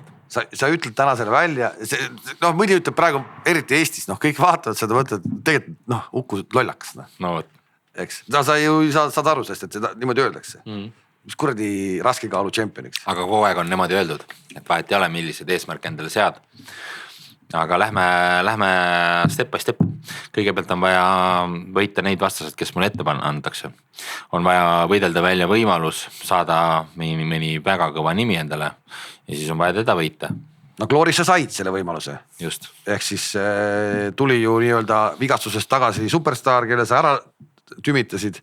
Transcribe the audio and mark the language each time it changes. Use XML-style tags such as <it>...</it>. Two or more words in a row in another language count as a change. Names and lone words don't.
<et>Sa ütled täna selle välja, mõni ütleb praegu eriti Eestis, kõik vaatavad seda, mõtled, tegelikult ukkused lollakas. No võt. Eks, sa ju saad aru sellest, et seda niimoodi öeldakse. Mis kuradi raske kaalu championiks? Aga kogu aeg on niimoodi öeldud, et vahet ei ole, millised eesmärk endale sead. Aga lähme</et> <en>step by step.</en> <et>Kõigepealt on vaja võita neid vastased, kes mulle ette antakse. On vaja võidelda välja võimalus saada mõni väga kõva nimi endale ja siis on vaja teda võita. No Glooris sa said selle võimaluse. Just. Ehk siis tuli ju nii-öelda vigastusest tagasi superstar, kelle sa ära tümitasid.</et>